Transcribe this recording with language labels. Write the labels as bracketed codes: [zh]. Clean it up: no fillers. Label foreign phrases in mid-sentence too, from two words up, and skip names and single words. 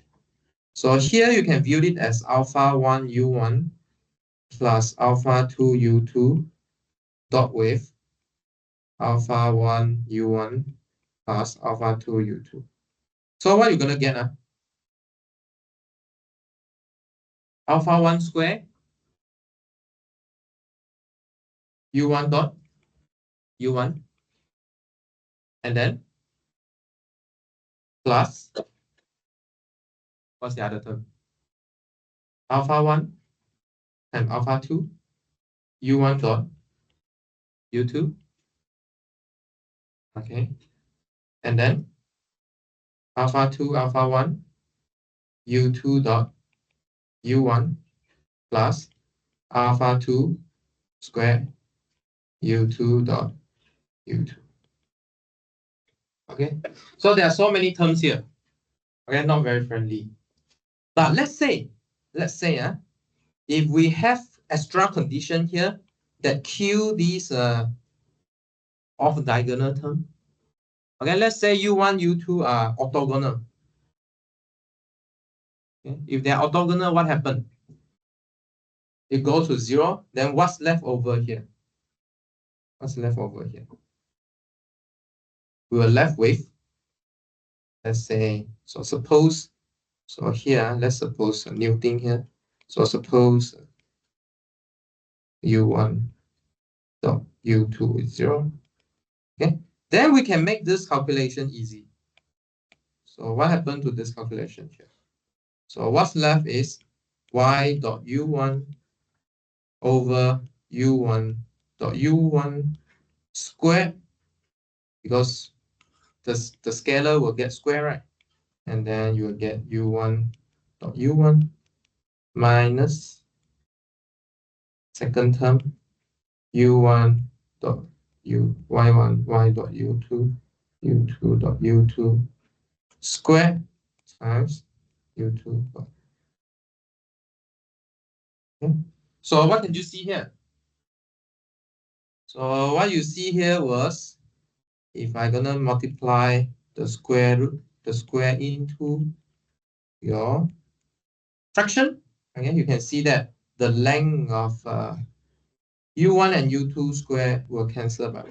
[en] So here you can view it as alpha 1 u1 plus alpha 2 u2 dot with alpha 1 u1 plus alpha 2 u2. So what you're gonna get? Alpha 1 square u1 dot u1 and then plus what's the other term? Alpha 1 and alpha 2 u1 dot u2. Okay. And then alpha 2 alpha 1 u2 dot u1 plus alpha 2 square u2 dot u2. Okay. So there are so many terms here. Okay, not very friendly. But let's say, if we have extra condition here that kill these off diagonal term. Okay, let's say u1, u2 are orthogonal. Okay? If they're orthogonal, what happened? It goes to 0. Then what's left over here? What's left over here? We were left with, let's say, so suppose, so here, let's suppose a new thing here. So suppose u1 dot u2 is 0. Okay, then we can make this calculation easy. So what happened to this calculation here? So what's left is y dot u1 over u1 dot u1 squared, because the scalar will get square, right? And then you will get u1 dot u1 minus second term u1 dot y1 y dot u2 u2 dot u2 squared times u2 dot. Okay. So what did you see here? So what you see here was, if I'm gonna multiply the square root, the square into your fraction, again, you can see that the length of u1 and u2 square will cancel by 1.